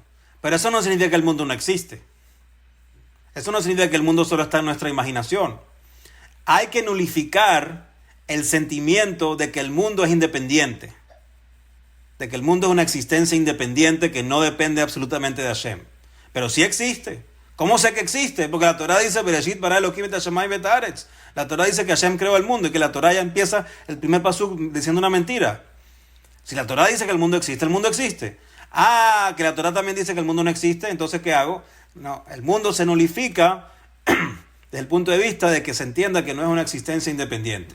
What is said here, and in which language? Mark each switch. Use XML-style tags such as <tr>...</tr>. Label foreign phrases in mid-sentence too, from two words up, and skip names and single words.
<es>Pero eso no significa que el mundo no existe. Eso no significa que el mundo solo está en nuestra imaginación. Hay que nulificar el sentimiento de que el mundo es independiente. De que el mundo es una existencia independiente que no depende absolutamente de Hashem. Pero sí existe. ¿Cómo sé que existe? Porque la Torah dice,</es> <he>בראשית ברא אלהים את השמים ואת הארץ.</he> <es>La Torah dice que Hashem creó el mundo y que la Torah ya empieza el primer pasuk diciendo una mentira. Si la Torah dice que el mundo existe. Ah, que la Torah también dice que el mundo no existe, entonces ¿qué hago? No, el mundo se nulifica desde el punto de vista de que se entienda que no es una existencia independiente.</es>